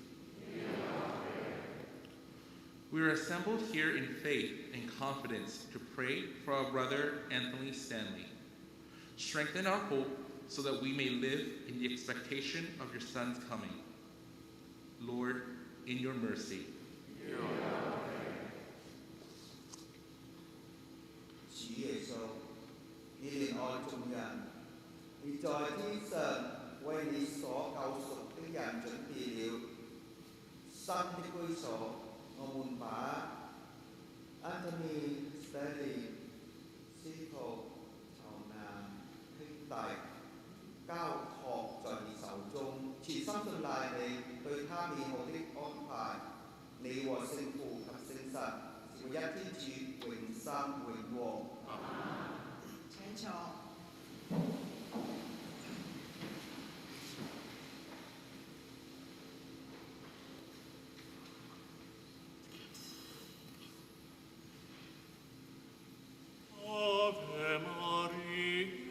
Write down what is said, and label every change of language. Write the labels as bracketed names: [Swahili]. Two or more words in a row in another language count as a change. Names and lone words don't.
[English] We are assembled here in faith and confidence to pray for our brother Anthony Stanley. Strengthen our hope so that we may live in the expectation of your Son's coming. Lord, in your mercy. [Cantonese] 主耶穌，你憐愛眾人，你在天上為你所救贖的人準備了新的居所。我們把 Anthony Stanley 司徒籌南兄弟交託在你手中，全心信賴你對他美好的安排。你和聖父及聖神是唯一天主，永生永王。請坐。 [Latin] Ave Maria,